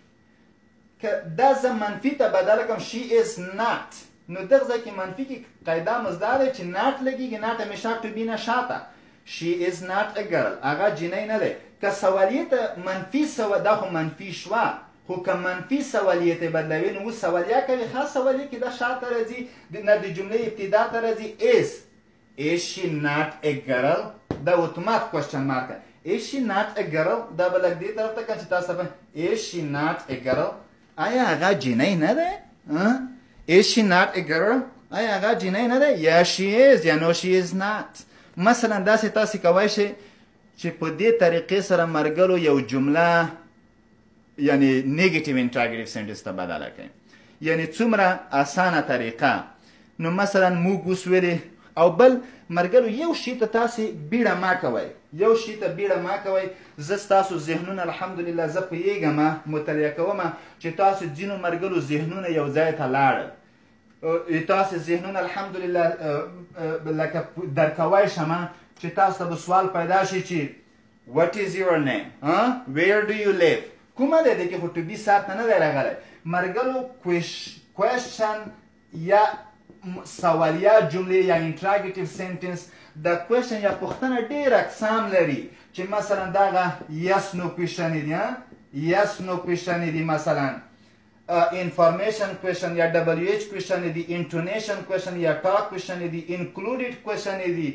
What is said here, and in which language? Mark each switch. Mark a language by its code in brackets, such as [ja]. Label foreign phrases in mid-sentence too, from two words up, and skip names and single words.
[ps] که دا زه منفي ته بدله کړم [en] she is not, [ps] نو دغه ځای کې منفي کې قاعده مو زده دی چې ناټ لګېږي، ناټ همیشه [en] to be [ps] نه شاته. [en] she is not a girl, [ps] هغه جینۍ نه دی. که سوالیې ته منفي دا خو منفي شوه، خو که منفي سوالیې ته بدلوي نو اوس سوالیه کوي. خاص سوالیه کې دا شاته راځي، نه د جملې ابتدا ته راځي. [en] is she not a girl؟ [ps] دا اتومات [en] question mark. is she not a girl؟ [ps] دا به لږ دې طرف ته کړم چې تاسو ته [en] is she not a girl؟ [ps] آیا هغه جینۍ نه دی؟ [en] is she not a girl؟ [ps] آیا هغه جینۍ نه دی؟ یا [en] she is [ps] یا [en] no she is not. [ps] مثلا داسې تاسې کولی شئ چې په دې طریقې سره مرګلو یو جمله یعنی [en] negative interrogative sentence [ps] ته بدله کړئ. یعنی څومره اسانه طریقه. نو مثلا موږ اوس ویلې او بل مرګلو یو شي ته تاسې بیړه مه کوئ، یو شي ته بیړه مه کوئ. زه ستاسو ذهنونه الحمدلله زه پوهېږم، مطالعه کوم چې تاسو ځینو مرګلو ذهنونه یو ځای ته لاړل. [en] تاسو ذهنونه الحمدلله لکه درکوی شم چې تاسو ته به سوال پیدا شي چې what is your name؟ where do you live؟ [ps] کومه دی کې خو [en] to be [ps] سر ته نه دی راغلی. مرګلو کوېشن یا سوالیه جملې یا [en] interrogative sentence [ps] د کوېشن یا پوښتنه ډېر اقسام لري چې مثلا دغه [en] yes no [ps] کوېشنې دي، [en] yes no [ps] کوېشنې دي، مثلا [en] information question [ps] یا ډبلیو ایچ کوېشنې دي، [en] intonation question [ps] یا ټاک کوېشنې دي، انکلوډیډ کوېشنې دي.